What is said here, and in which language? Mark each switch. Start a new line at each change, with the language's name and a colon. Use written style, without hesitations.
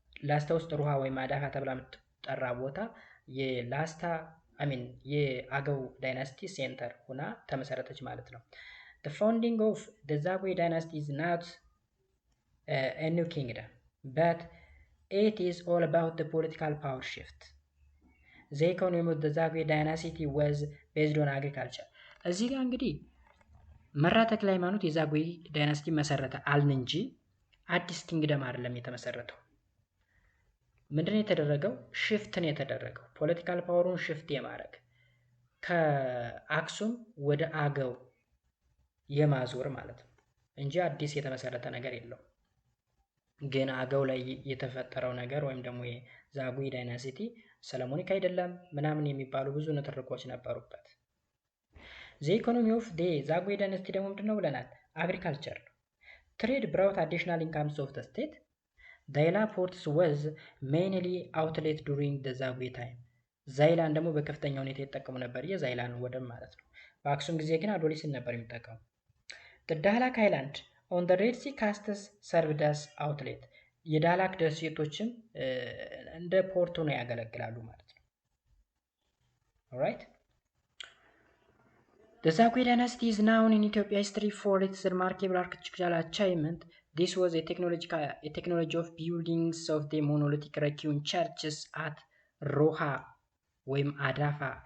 Amharic: ላስታ ውስጥ ሩሃ ወይም አዳፋ ተብላ የምትጠራ ቦታ የላስታ የአገው ዳይናስቲ ሴንተር ሆና ተመሰረተች ማለት ነው።
English: The founding of the Zagwe dynasty is not a new kingdom, but it is all about the political power shift. The economy of the Zagwe dynasty was based on agriculture.
Amharic: እዚህ ጋር እንግዲህ መርሃ ተክለ ሃይማኖት የዛጉዌ ዳይናስቲ መሰረተ አልን እንጂ አዲስ ኪንግደም አይደለም የተመሰረተው። ምንድነው የተደረገው? ሽፍትን የተደረገው ፖለቲካል ፓወሩን ሽፍት የማድረግ ከአክሱም ወደ አገው የማዞር ማለት ነው እንጂ አዲስ የተመሰረተ ነገር የለው። ግን አገው ላይ የተፈጠረው ነገር ወይም ደግሞ የዛጉዌ ዳይናሲቲ ሰለሞኒክ አይደለም ምናምን የሚባሉ ብዙ ንትርኮች ነበሩበት።
English: the economy of the Zagwe dynasty
Amharic: ደግሞ ምንድነው ብለናል? አግሪካልቸር ነው።
English: ትሬድ brought additional incomes of the state. ዛይላ ፖርትስ was mainly outlet during the Zagwe time.
Amharic: ዛይላን ደግሞ በከፍተኛ ሁኔታ የተጠቀሙ ነበር፣ የዛይላን ወደብ ማለት ነው። በአክሱም ጊዜ ግን አዶሊስን ነበር የሚጠቀሙ።
English: the ዳህላክ አይላንድ on the Red Sea coasts served as outlet.
Amharic: የዳህላክ ደሴቶችም እንደ ፖርት ሆነው ያገለግላሉ ማለት ነው። alright.
English: The Zagwe dynasty is known in Ethiopia history for its remarkable architectural achievement. This was a technology of buildings of the monolithic Rakiun churches at Roha
Amharic: ወይም አዳፋ.